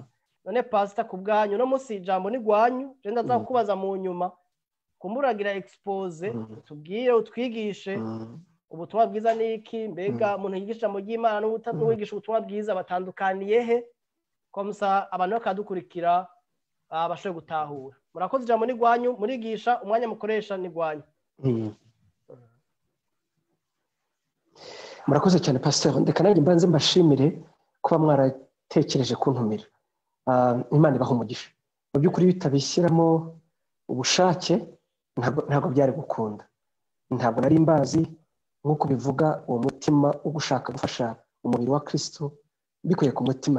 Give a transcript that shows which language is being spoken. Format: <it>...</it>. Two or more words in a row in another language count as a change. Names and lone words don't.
<rn>None pastor kubwanyu no munsi ijambo ni gwanyu, je ndaza kubaza mu nyuma kumuragira expose utubwire utwigishe ubutumwa bwiza ni iki, mbega umuntu yigisha ijambo ry'Imana n'uwigisha ubutumwa bwiza batandukaniye he, komsa abantu bakadukurikira bashoboye gutahura. Murakoze, ijambo ni gwanyu, murigisha umwanya mukoresha ni gwanyu.</rn> <rw>Murakoze cyane pastor, ndeka nanjye mbanze mbashimire kuba mwaratekereje kuntumira. Imana ibaha umugisha. Mu by'ukuri bitabishyiramo ubushake ntabwo byari gukunda. Ntabwo nari mbazi nk'uko bivuga uwo mutima wo gushaka gufasha umubiri wa Kristo bikuye ku mutima.</rw>